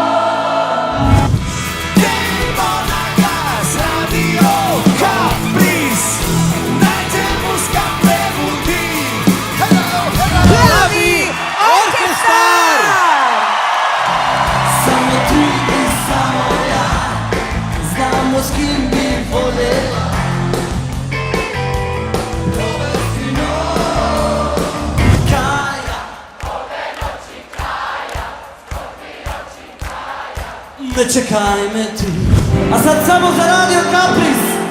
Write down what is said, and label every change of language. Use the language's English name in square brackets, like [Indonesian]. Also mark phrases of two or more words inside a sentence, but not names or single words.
[Slovenian] Dejmo na glas, Radio Campris, naj te muska prebudi. Plavi orkestar! [Serbian] Samo ti in samo ja, znamo s kim bi volela. Ne čekaj me tu, a sad samo za Radio Campris.